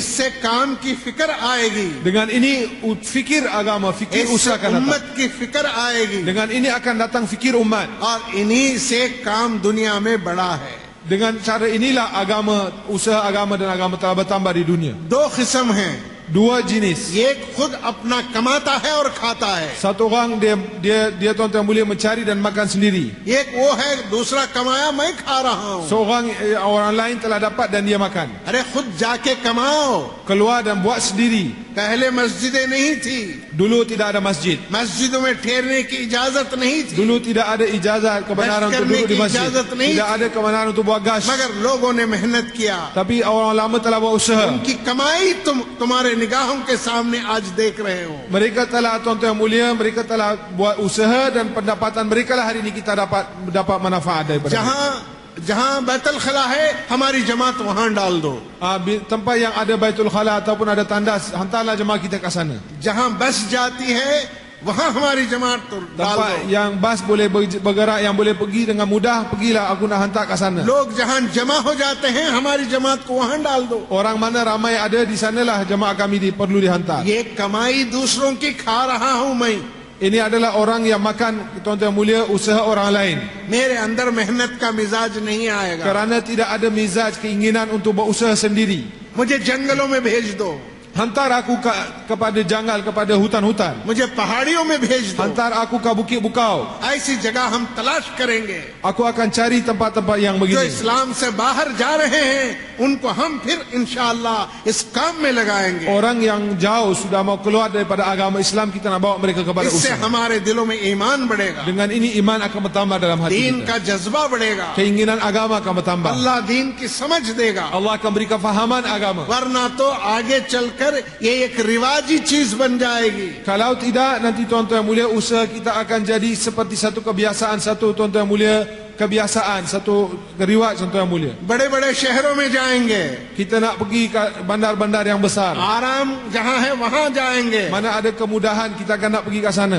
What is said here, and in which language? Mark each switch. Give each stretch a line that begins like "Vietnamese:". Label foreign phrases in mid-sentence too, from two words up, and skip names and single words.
Urdu: اس سے کام کی فکر آئے گی.
Malay: Dengan ini fikir agama, fikir
Urdu: इससे
Malay: usaha akan datang.
Urdu: امت کی فکر آئے گی.
Malay: Dengan ini akan datang fikir umat.
Urdu: اور انہی سے کام دنیا میں بڑا ہے.
Malay: Dengan cara inilah agama, usaha agama dan agama telah bertambah di dunia.
Urdu: 2 قسم ہیں.
Malay: Dua jenis.
Urdu: ایک خود اپنا کماتا ہے اور کھاتا ہے.
Malay: Satu orang dia tuan-tuan mulia mencari dan makan sendiri.
Urdu: ایک وہ ہے دوسرا کمایا میں کھا رہا ہوں.
Malay: Seorang orang lain telah dapat dan dia makan.
Urdu: ارے خود جا کے کماؤ.
Malay: Keluar dan buat sendiri.
Urdu: پہلے مسجدیں نہیں تھی.
Malay: Dulu tidak ada masjid.
Urdu: مسجدوں میں ٹھہرنے کی اجازت نہیں تھی.
Malay: Dulu tidak ada ijazah kebenaran untuk duduk di masjid. Tidak ada kebenaran untuk buat gas.
Urdu: مگر لوگوں نے محنت کیا.
Malay: Tapi orang lama telah buat usaha.
Urdu: ان کی کمائی تمہارے نگاہوں کے سامنے آج دیکھ رہے ہو.
Malay: Mereka telah, tuan-tuan yang mulia, mereka telah buat usaha dan pendapatan mereka lah hari ini kita dapat manfaat daripada.
Urdu: جہاں بیت الخلا ہے ہماری جماعت وہاں ڈال دو.
Malay: Tempat yang ada Baitul Khala ataupun ada tandas, hantarlah jemaah kita ke sana.
Urdu: جہاں بس جاتی ہے وہاں ہماری جماعت تو ڈال
Malay: Tempat
Urdu: दो.
Malay: yang bas boleh bergerak, yang boleh pergi dengan mudah, pergilah, aku nak hantar ke sana.
Urdu: لوگ جہاں جمع ہو جاتے ہیں ہماری جماعت کو وہاں ڈال دو.
Malay: Orang mana ramai ada di sanalah jemaah kami perlu dihantar.
Urdu: یہ کمائی دوسروں کی کھا رہا ہوں میں.
Malay: Ini adalah orang yang makan, tuan-tuan mulia, usaha orang lain.
Urdu: میرے اندر محنت کا مزاج نہیں آئے گا.
Malay: Kerana tidak ada mizaj, keinginan untuk berusaha sendiri.
Urdu: مجھے جنگلوں میں بھیج دو.
Malay: Hantar aku kepada janggal, kepada hutan-hutan.
Urdu: مجھے پہاڑیوں میں بھیج دو.
Malay: Hantar aku ke bukit bukau.
Urdu: ایسی جگہ ہم تلاش کریں گے.
Malay: Aku akan cari tempat-tempat yang
Urdu: जो
Malay: begini.
Urdu: اسلام سے باہر جا رہے ہیں ان کو ہم پھر
Arabic: إن شاء الله
Urdu: اس کام میں لگائیں گے.
Malay: Orang yang jauh sudah mau keluar daripada agama Islam, kita nak bawa mereka kepada
Urdu: इससे
Malay: usaha.
Urdu: ہمارے دلوں میں ایمان بڑھے گا,
Malay: Dengan ini iman akan bertambah dalam hati
Urdu: दीन
Malay: kita.
Urdu: کا جذبہ بڑھے گا,
Malay: Keinginan agama akan bertambah.
Urdu: اللہ دین کی سمجھ دے گا.
Malay: Allah akan beri kefahaman agama.
Urdu: ورنہ تو آگے چل کر یہ ایک رواجی چیز بن جائے گی.
Malay: Kalau tidak, nanti tuan-tuan yang mulia, usaha kita akan jadi seperti satu kebiasaan, satu tuan-tuan yang mulia, kebiasaan, satu riwayat tuan-tuan yang mulia.
Urdu: بڑے بڑے شہروں میں جائیں گے,
Malay: Kita nak pergi ke bandar-bandar yang besar.
Urdu: آرام جہاں ہے وہاں جائیں گے,
Malay: Mana ada kemudahan, kita akan nak pergi ke sana.